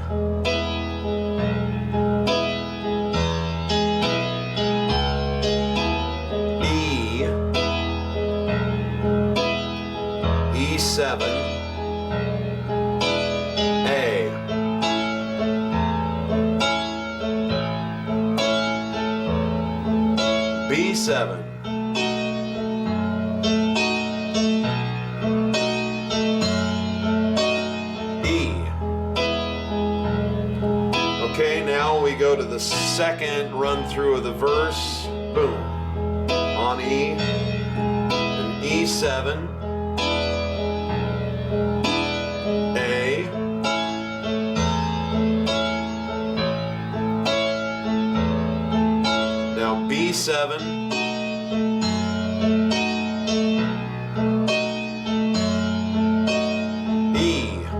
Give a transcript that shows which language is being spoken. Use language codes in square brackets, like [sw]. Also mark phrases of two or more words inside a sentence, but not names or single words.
[en] E, E7, A, B7, E. Okay, now we go to the second run through of the verse. Boom. On E, and E7. B7, E,